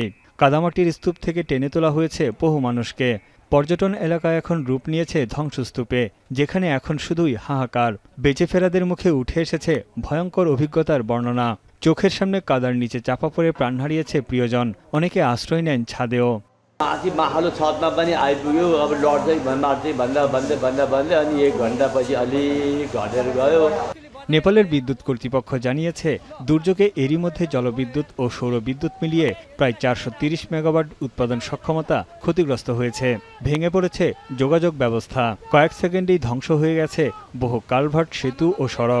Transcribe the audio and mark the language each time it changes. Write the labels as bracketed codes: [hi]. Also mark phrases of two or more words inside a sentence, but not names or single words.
[bn] কাদামাটির স্তূপ থেকে টেনে তোলা হয়েছে বহু মানুষকে। পর্যটন এলাকা এখন রূপ নিয়েছে ধ্বংসস্তূপে, যেখানে এখন শুধুই হাহাকার। বেঁচে ফেরাদের মুখে উঠে এসেছে ভয়ঙ্কর অভিজ্ঞতার বর্ণনা। চোখের সামনে কাদার নিচে চাপা পড়ে প্রাণ হারিয়েছে প্রিয়জন, অনেকে আশ্রয় নেন ছাদেও। [ne] माथि माहलो छतमा पनि आइपुग्यो। अब लड्दै मार्दै भन्दा अनि 1 घण्टापछि अलिक घटेर गयो। [bn] নেপালের বিদ্যুৎ কর্তৃপক্ষ জানিয়েছে, দুর্যোগে এরই মধ্যে জলবিদ্যুৎ ও সৌরবিদ্যুৎ মিলিয়ে প্রায় ৪৩০ মেগাওয়াট উৎপাদন সক্ষমতা ক্ষতিগ্রস্ত হয়েছে। ভেঙে পড়েছে যোগাযোগ ব্যবস্থা। কয়েক সেকেন্ডেই ধ্বংস হয়ে গেছে বহু কালভার্ট, সেতু ও সড়ক।